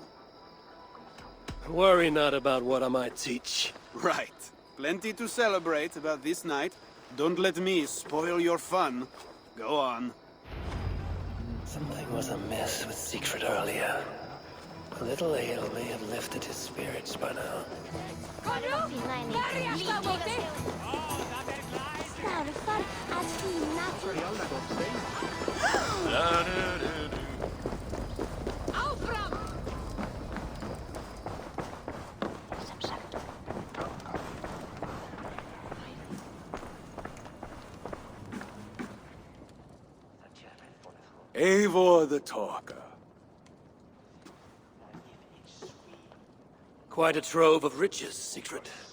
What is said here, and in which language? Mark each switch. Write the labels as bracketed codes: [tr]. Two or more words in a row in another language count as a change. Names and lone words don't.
[en] Worry not about what I might teach. Right. Plenty to celebrate about this night. Don't let me spoil your fun. Go on. Something was amiss with Siegfried earlier. A little ale may have lifted his spirits by now. [is] Verjast á móti! Áfram! [en] Eivor the Talker. Quite a trove of riches, Siegfried.